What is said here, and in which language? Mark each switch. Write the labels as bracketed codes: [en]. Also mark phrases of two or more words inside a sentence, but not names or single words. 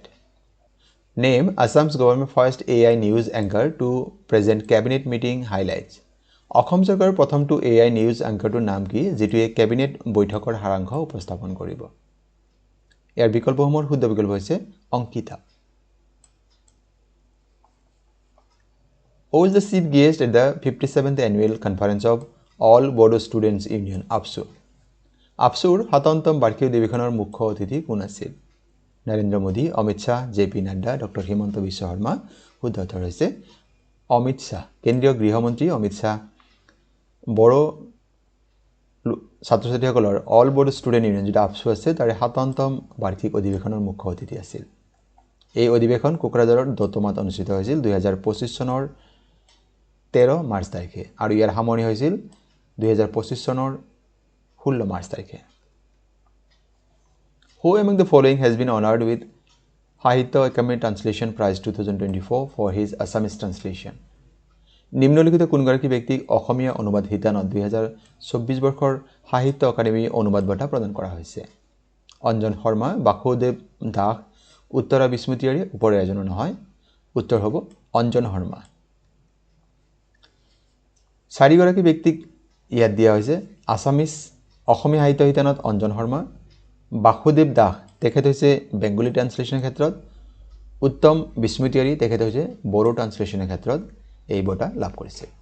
[en] Name Assam's government first AI news anchor to present cabinet meeting highlights. [as] অসম চৰকাৰৰ প্ৰথমটো [en] AI news anchorটোৰ [as] নাম কি যেটোৱে কেবিনেট বৈঠকৰ সাৰাংশ উপস্থাপন কৰিব? ইয়াৰ বিকল্পসমূহৰ শুদ্ধ বিকল্প হৈছে অংকিতা। [en] Who is the chief guest at the 57th annual conference of All Bodo Students Union APSU? [as] APSUৰ ৭তম বাৰ্ষিক অধিৱেশনৰ মুখ্য অতিথি কোন আছিল? নৰেন্দ্ৰ মোদী, অমিত শাহ, জেপি নাড্ডা, ডক্টৰ হিমন্ত বিশ্ব শৰ্মা। শুদ্ধ উত্তৰ হৈছে অমিত শাহ। কেন্দ্ৰীয় গৃহমন্ত্ৰী অমিত শাহ বড়ো ছাত্ৰ ছাত্ৰীসকলৰ অল বড়ো ষ্টুডেণ্ট ইউনিয়ন যেটা আপছু আছে তাৰে ৭তম বাৰ্ষিক অধিৱেশনৰ মুখ্য অতিথি আছিল। এই অধিৱেশন কোকৰাঝাৰৰ দতমাত অনুষ্ঠিত হৈছিল 2025 চনৰ 13 মাৰ্চ তাৰিখে আৰু ইয়াৰ সামৰণি হৈছিল 2025 চনৰ 16 মাৰ্চ তাৰিখে। [en] Who among the following has been honored with Sahitya Akademi Translation Prize 2024 for his Assamese translation? [as] নিম্নলিখিত কোনগৰাকী ব্যক্তিক অসমীয়া অনুবাদ শিতানত 2024 বৰ্ষৰ সাহিত্য একাডেমী অনুবাদ বঁটা প্ৰদান কৰা হৈছে? অঞ্জন শৰ্মা, বাসুদেৱ দাস, উত্তৰা বিস্মৃতিয়াৰী, ওপৰে এজনো নহয়। উত্তৰ হ'ব অঞ্জন শৰ্মা। চাৰিগৰাকী ব্যক্তিক ইয়াত দিয়া হৈছে আছামিজ অসমীয়া সাহিত্য শিতানত অঞ্জন শৰ্মা, বাসুদেৱ দাস তেখেত হৈছে [en] Bengali translation [as] ক্ষেত্ৰত, উত্তম বিস্মৃতিয়াৰী তেখেত হৈছে [en] Bodo translation [as] ক্ষেত্ৰত এই বঁটা লাভ কৰিছে।